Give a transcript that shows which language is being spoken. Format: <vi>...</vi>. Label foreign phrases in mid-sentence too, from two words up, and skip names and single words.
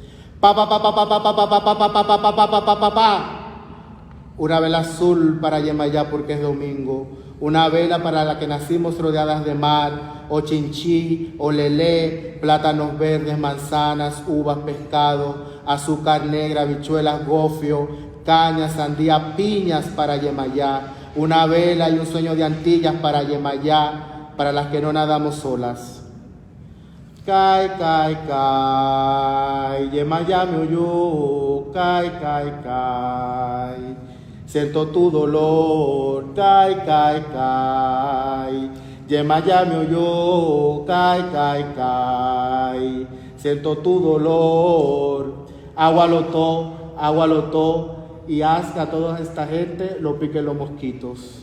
<es>Una vela azul para Yemayá porque es domingo, una vela para la que nacimos rodeadas de mar, o chinchí, o lelé, plátanos verdes, manzanas, uvas, pescado, azúcar negra, habichuelas, gofio, caña, sandía, piñas para Yemayá, una vela y un sueño de Antillas para Yemayá, para las que no nadamos solas. Cai, cai, cai, Yemayá me oyó, cai, cai, cai, siento tu dolor, cai, cai, cai, Yema ya me oyó, cay, cay, cay. Siento tu dolor. Agua lotó, y haz que a toda esta gente lo piquen los mosquitos.</es>